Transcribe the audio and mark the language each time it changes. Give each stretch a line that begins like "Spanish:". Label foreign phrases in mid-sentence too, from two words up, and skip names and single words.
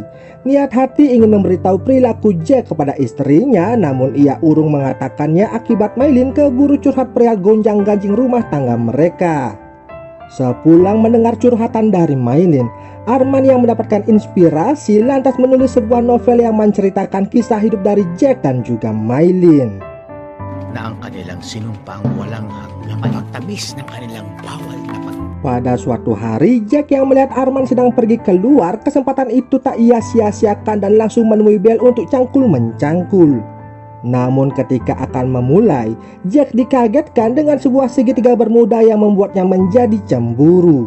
Indonesian: Niat hati ingin memberitahu perilaku Jack kepada istrinya, namun ia urung mengatakannya akibat Maylin keburu curhat perihal gonjang-ganjing rumah tangga mereka. Sepulang mendengar curhatan dari Maylin, Arman yang mendapatkan inspirasi lantas menulis sebuah novel yang menceritakan kisah hidup dari Jack dan juga Maylin.
Filipino: Na ang kanilang sinumpang walang hanggang pagtamis ng kanilang bawal na
Indonesian: Pada suatu hari, Jack yang melihat Arman sedang pergi keluar, kesempatan itu tak ia sia-siakan dan langsung menemui Belle untuk cangkul-mencangkul. Namun ketika akan memulai, Jack dikagetkan dengan sebuah segitiga bermuda yang membuatnya menjadi cemburu.